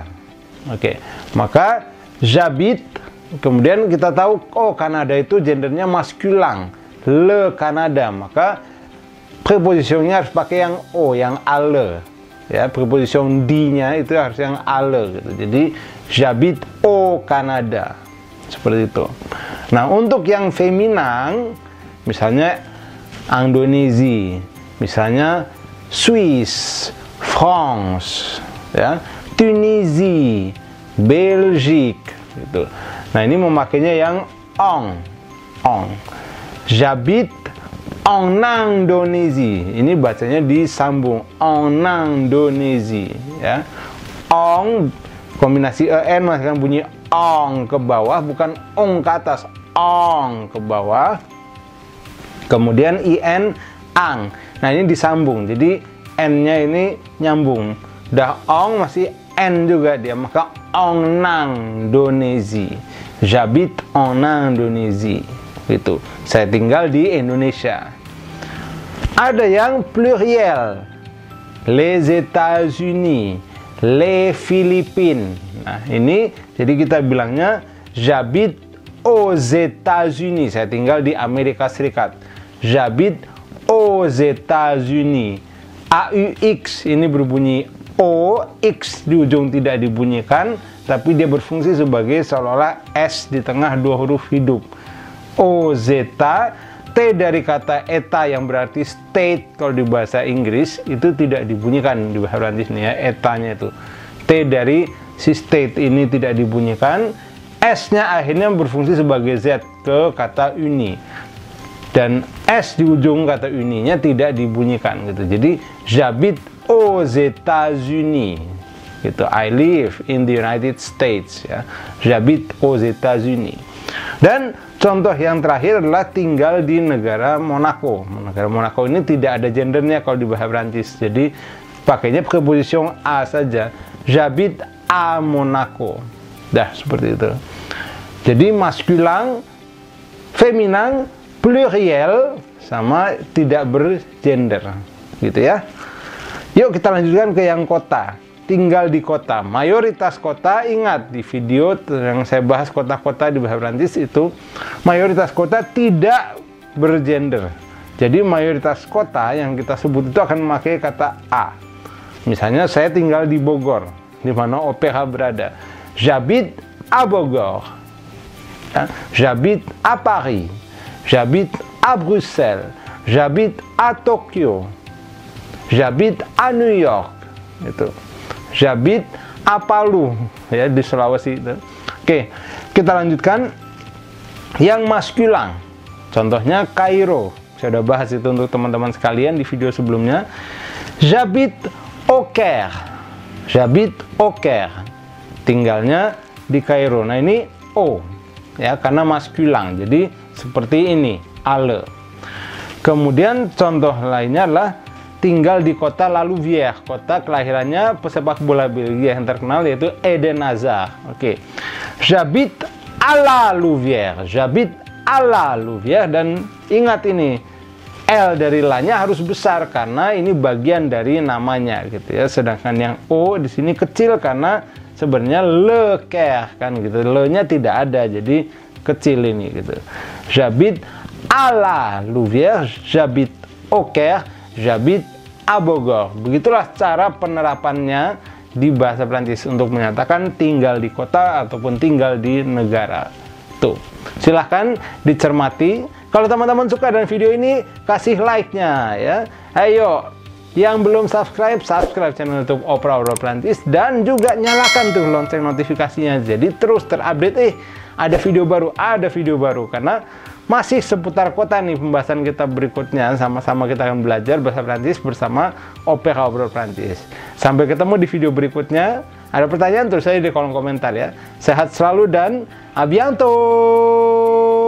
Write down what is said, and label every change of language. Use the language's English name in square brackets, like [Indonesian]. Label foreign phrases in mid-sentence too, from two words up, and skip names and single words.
[Indonesian] Oke, maka j'habite, kemudian kita tahu oh Kanada itu gendernya maskulin, [French] le Canada, [Indonesian] maka prepositionnya harus pakai yang o, yang ale ya. Preposition di-nya itu harus yang ale gitu. [French] Jadi j'habite au Canada, [Indonesian] seperti itu. Nah, untuk yang feminan, misalnya Indonesia, misalnya Swiss, France ya, Tunisie, Belgique gitu. Nah, ini memakainya yang on. [French] J'habite en Indonesia. [Indonesian] Ini bacanya disambung, [French] en Indonesia [Indonesian] ya. On kombinasi en menghasilkan bunyi ong ke bawah, bukan ong ke atas, ong ke bawah. Kemudian in ang. Nah, ini disambung. Jadi n-nya ini nyambung. Dah ong masih n juga dia, maka ong nang Indonesia. [French] J'habite en Indonesia. Gitu. [Indonesian] Saya tinggal di Indonesia. Ada yang pluriel. [French] Les États-Unis, les Philippines. [Indonesian] Nah, ini jadi kita bilangnya [French] j'habite aux États-Unis. [Indonesian] Saya tinggal di Amerika Serikat. [French] J'habite aux États-Unis. [Indonesian] AUX ini berbunyi O, X di ujung tidak dibunyikan, tapi dia berfungsi sebagai seolah-olah S di tengah dua huruf hidup. O, zeta, T dari kata eta yang berarti state kalau di bahasa Inggris itu tidak dibunyikan di bahasa Prancis nih ya, etanya itu. T dari si state ini tidak dibunyikan, S-nya akhirnya berfungsi sebagai Z ke kata uni. Dan S di ujung kata uninya tidak dibunyikan gitu. [French] Jadi j'habite aux États-Unis gitu. [English] I live in the United States ya. [French] J'habite aux États-Unis. [Indonesian] Dan contoh yang terakhir adalah tinggal di negara Monaco. Negara Monaco ini tidak ada gendernya kalau di bahasa Prancis. Jadi pakainya preposition a saja. [French] J'habite à Monaco. [Indonesian] Dah seperti itu. Jadi maskulin, feminin, pluriel sama tidak bergender gitu ya. Yuk kita lanjutkan ke yang kota. Tinggal di kota. Mayoritas kota, ingat di video yang saya bahas kota-kota di bahasa Prancis itu mayoritas kota tidak bergender. Jadi mayoritas kota yang kita sebut itu akan memakai kata a. Misalnya saya tinggal di Bogor, di mana OPH berada. [French] J'habite à Bogor. Ya. J'habite à Paris. J'habite à Bruxelles. J'habite à Tokyo. J'habite à New York. Itu. J'habite à Palu ya, di Sulawesi itu. [Indonesian] Oke, kita lanjutkan yang maskulin. Contohnya Kairo. Saya sudah bahas itu untuk teman-teman sekalian di video sebelumnya. [French] J'habite au Caire. J'habite au Caire. [Indonesian] Tinggalnya di Kairo. Nah, ini o ya karena maskulin. Jadi seperti ini, ale. Kemudian contoh lainnya adalah tinggal di kota La Louvière, kota kelahirannya pesepak bola Belgia yang terkenal yaitu Eden Hazard. Oke. [French] J'habite à La Louvière. J'habite à La Louvière, [Indonesian] dan ingat ini L dari la-nya harus besar karena ini bagian dari namanya gitu ya. Sedangkan yang O di sini kecil karena sebenarnya Le Caire kan gitu. Le-nya tidak ada jadi kecil ini gitu. [French] J'habite à La Louvière, j'habite au Caire, j'habite à Bogor. [Indonesian] Begitulah cara penerapannya di bahasa Prancis untuk menyatakan tinggal di kota ataupun tinggal di negara. Tuh, silahkan dicermati. Kalau teman-teman suka dengan video ini, kasih like-nya ya. Ayo Yang belum subscribe, subscribe channel YouTube Opera Obrol Prancis dan juga nyalakan tuh lonceng notifikasinya. Jadi terus terupdate, ada video baru, karena masih seputar kota nih pembahasan kita berikutnya. Sama-sama kita akan belajar bahasa Prancis bersama Opera Obrol Prancis. Sampai ketemu di video berikutnya. Ada pertanyaan tulis saja di kolom komentar ya. Sehat selalu dan [French] à bientôt.